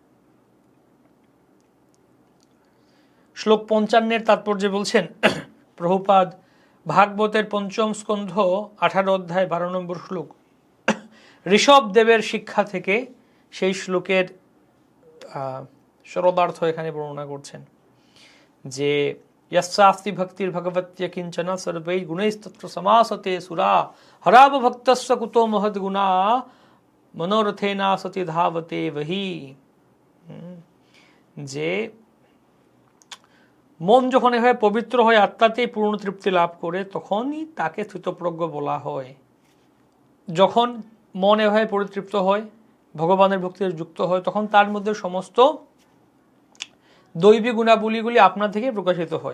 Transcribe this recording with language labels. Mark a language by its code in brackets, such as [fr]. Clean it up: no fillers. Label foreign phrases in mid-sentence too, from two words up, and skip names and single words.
[bn] শ্লোক ৫৫-এর তাৎপর্য বলছেন প্রভুপাদ ভাগবতের ৫ম স্কন্ধ ১৮ অধ্যায় ১২ নম্বর শ্লোক, ঋষভ দেবের শিক্ষা থেকে সেই শ্লোকের সরদার্থ এখানে বর্ণনা করছেন যে [sa] यस्यास्ति भक्तिर्भगवत्य किंचन सर्वै गुणैस्तत्र समासते सुरा हराव भक्तस्य कुतो महद्गुणा मनोरथेना सति धावते वही। [bn] যে মন যখন এভাবে পবিত্র হয়, আত্মাতেই পূর্ণ তৃপ্তি লাভ করে, তখনই তাকে স্থিতপ্রজ্ঞ বলা হয়। যখন মন এভাবে পরিতৃপ্ত হয়, ভগবানের ভক্তিতে যুক্ত হয়, তখন তার মধ্যে সমস্ত দৈবী গুণাবলীগুলি আপনা থেকে প্রকাশিত হয়।